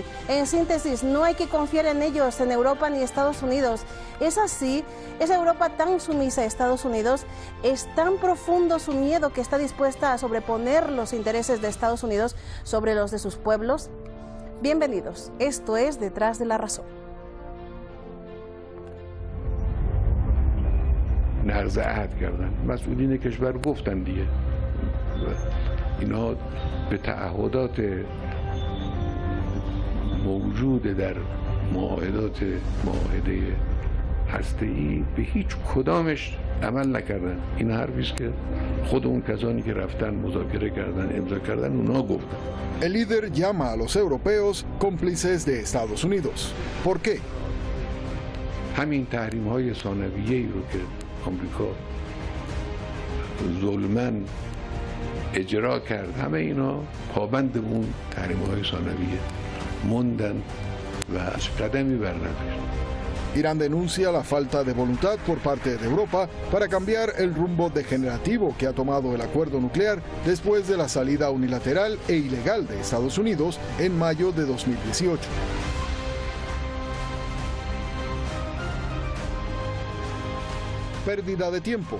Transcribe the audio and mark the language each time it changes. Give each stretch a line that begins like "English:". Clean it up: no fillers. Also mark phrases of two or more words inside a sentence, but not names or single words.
Spanish: En síntesis, no hay que confiar en ellos, en Europa ni Estados Unidos. Es así, esa Europa tan sumisa a Estados Unidos, es tan profundo su miedo que está dispuesta a sobreponer los intereses de Estados Unidos sobre los de sus pueblos. Bienvenidos, esto es Detrás de la Razón.
Persian: نقض عهد کردن مسئولین کشور گفتن دیگه اینا به تعهدات موجود در معاهده هسته‌ای به هیچ کدامش عمل نکردن. این حرفی است که خود اون کسانی که رفتن مذاکره کردن امضا کردن اونا گفتن.
Spanish: El líder llama a los europeos cómplices de Estados Unidos. ¿Por qué?
Persian: همین تحریم‌های ثانویه‌ای رو که آمریکا ظلماً اجرا کرد، همه اینا پابند اون تحریم‌های ثانویه موندن و قدمی برنداشت.
Spanish: Irán denuncia la falta de voluntad por parte de Europa para cambiar el rumbo degenerativo que ha tomado el acuerdo nuclear después de la salida unilateral e ilegal de Estados Unidos en mayo de 2018. Pérdida de tiempo.